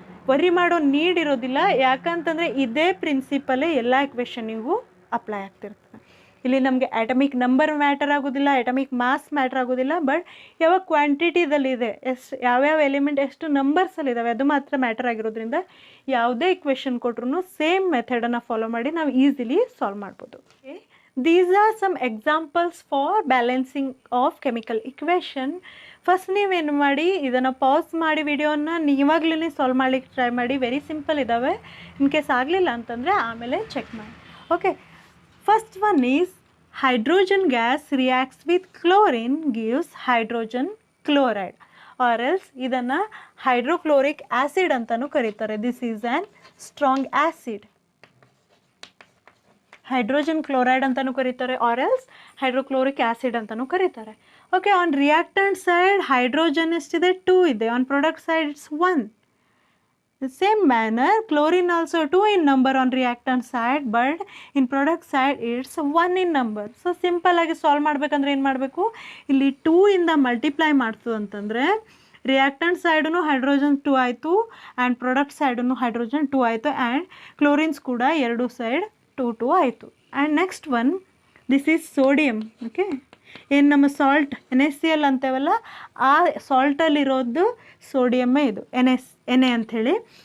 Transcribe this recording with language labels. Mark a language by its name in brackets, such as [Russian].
[Kannada] Worry ಮಾಡೋ need ಇರೋದಿಲ್ಲ, ಯಾಕಂತಂದರೆ ಇದೇ ಪ್ರಿನ್ಸಿಪಲೇ ಎಲ್ಲ ಇಕ್ವೇಷನ್ನಿಗೂ ಅಪ್ಲೈ ಆಗ್ತಿರ್ತದೆ. ಇಲ್ಲಿ ನಮಗೆ ಆಟಮಿಕ್ ನಂಬರ್ ಮ್ಯಾಟರ್ ಆಗೋದಿಲ್ಲ, ಆಟಮಿಕ್ ಮಾಸ್ ಮ್ಯಾಟರ್ ಆಗೋದಿಲ್ಲ, ಬಟ್ ಯಾವಾಗ ಕ್ವಾಂಟಿಟಿದಲ್ಲಿದೆ ಯಾವ್ಯಾವ ಎಲಿಮೆಂಟ್ ಎಷ್ಟು ನಂಬರ್ಸಲ್ಲಿದ್ದಾವೆ ಅದು ಮಾತ್ರ ಮ್ಯಾಟರ್ ಆಗಿರೋದ್ರಿಂದ ಯಾವುದೇ ಇಕ್ವೇಷನ್ ಕೊಟ್ರೂ ಸೇಮ್ ಮೆಥಡನ್ನು ಫಾಲೋ ಮಾಡಿ ನಾವು ಈಸಿಲಿ ಸಾಲ್ವ್ ಮಾಡ್ಬೋದು. [English] These are some examples for balancing of chemical equation. [Kannada] First ನೀವೇನು ಮಾಡಿ ಇದನ್ನು ಪಾಸ್ ಮಾಡಿ ವಿಡಿಯೋನ ನೀವಾಗಲೇ ಸಾಲ್ವ್ ಮಾಡಲಿಕ್ಕೆ ಟ್ರೈ ಮಾಡಿ. ವೆರಿ ಸಿಂಪಲ್ ಇದ್ದಾವೆ, ಇನ್ ಕೇಸ್ ಆಗಲಿಲ್ಲ ಅಂತಂದರೆ ಆಮೇಲೆ ಚೆಕ್ ಮಾಡಿ. [English] okay, first one is hydrogen gas reacts with chlorine gives hydrogen chloride or else [Kannada] ಇದನ್ನು ಹೈಡ್ರೋಕ್ಲೋರಿಕ್ ಆ್ಯಸಿಡ್ ಅಂತಲೂ ಕರೀತಾರೆ. [English] This is an strong acid. [Kannada] Hydrogen chloride ಅಂತಲೂ ಕರೀತಾರೆ ಆರ್ ಎಲ್ಸ್ ಹೈಡ್ರೋಕ್ಲೋರಿಕ್ ಆ್ಯಸಿಡ್ ಅಂತಲೂ ಕರೀತಾರೆ. [English] okay, on reactant side hydrogen [Kannada] ಎಷ್ಟಿದೆ 2 ಇದೆ, [English] On product side it's 1. The same manner chlorine also 2 in number on reactant side but in product side it's 1 in number. [Kannada] So simple ಆಗಿ solve ಮಾಡಬೇಕಂದ್ರೆ ಏನು ಮಾಡಬೇಕು ಇಲ್ಲಿ 2 ಇಂದ ಮಲ್ಟಿಪ್ಲೈ ಮಾಡ್ತು ಅಂತಂದರೆ ರಿಯಾಕ್ಟೆಂಟ್ ಸೈಡೂ ಹೈಡ್ರೋಜನ್ 2 ಆಯಿತು ಆ್ಯಂಡ್ ಪ್ರಾಡಕ್ಟ್ ಸೈಡೂ ಹೈಡ್ರೋಜನ್ 2 ಆಯಿತು ಆ್ಯಂಡ್ ಕ್ಲೋರಿನ್ಸ್ ಕೂಡ ಎರಡು ಸೈಡ್ 2 2 ಆಯಿತು. [English] And next one this is sodium. [Kannada] Okay, ಏನು ನಮ್ಮ ಸಾಲ್ಟ್ NaCl ಅಂತೇವಲ್ಲ ಆ ಸಾಲ್ಟಲ್ಲಿರೋದು ಸೋಡಿಯಮ್ಮೇ ಇದು Na ಅಂಥೇಳಿ.